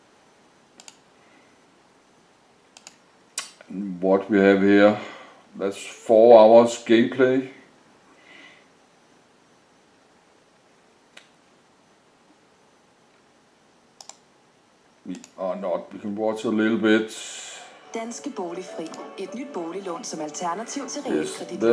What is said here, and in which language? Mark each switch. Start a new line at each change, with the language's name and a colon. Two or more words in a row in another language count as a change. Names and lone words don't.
English: And what we have here, that's 4 hours gameplay. We can watch a little bit.
Danish: Danske Boligfri. Et nyt boliglån som alternativ til
English: Yes,
Danish: realkreditlån.